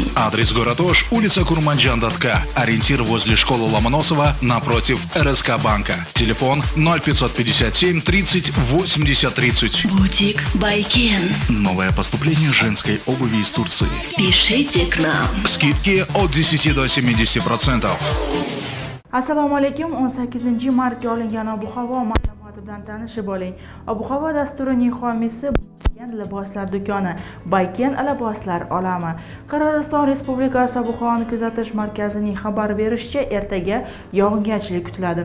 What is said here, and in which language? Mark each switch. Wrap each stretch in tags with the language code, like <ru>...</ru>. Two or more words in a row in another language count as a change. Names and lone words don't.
<ru>Адрес город Ош, улица Курманджан-Датка. Ориентир возле школы Ломоносова напротив РСК банка. Телефон 0557 30 80 30. Бутик Байкен. Новое поступление женской обуви из Турции. Спешите к нам. Скидки от 10 до 70%.</ru> <uz>Assalomu alaykum. 18 martga olingan ob-havo ma'lumoti bilan tanishib oling. Ob-havo dasturining homiysi liboslar do'koni Bayken liboslar olami. Qirg'iziston Respublikasi ob-havoni kuzatish markazining xabar berishicha, ertaga yog'ingarchilik kutiladi.</uz>